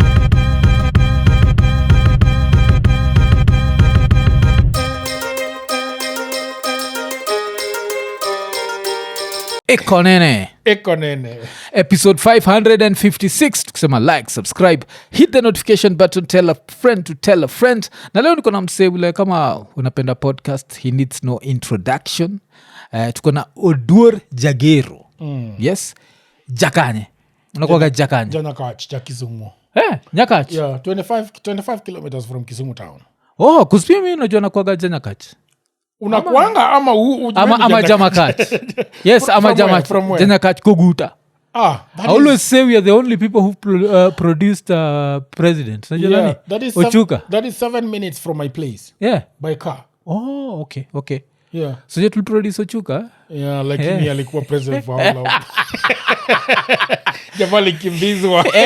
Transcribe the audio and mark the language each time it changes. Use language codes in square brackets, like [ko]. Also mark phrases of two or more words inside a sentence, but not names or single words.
[sw] Iko Nini. [en] Episode 556. Tukisema like, subscribe, hit the notification button, tell a friend to tell a friend. [sw] Na leo niko na msee ule kama unapenda podcast, [en] he needs no introduction. [sw] Tuko na Oduor Jagero. Yes. Jakanye. Unakuwaga Jakanye. Nyakach, Kisumu. Nyakach. [en] Yeah, 25 kilometers from Kisumu town. [sw] Oh, kuspia mimi najua nakuwaga Nyakach. Unakuanga ama Jamakach. Yes, ama Jamakach. Nyakach Koguta. [en] I always say we are the only people who produced president. Yeah, Ochuka. That is 7 minutes from my place. Yeah. By car. Oh, okay. Yeah. So you will produce Ochuka? Yeah, like me alikuwa president for how long? [sw] Jamali kimbizwa.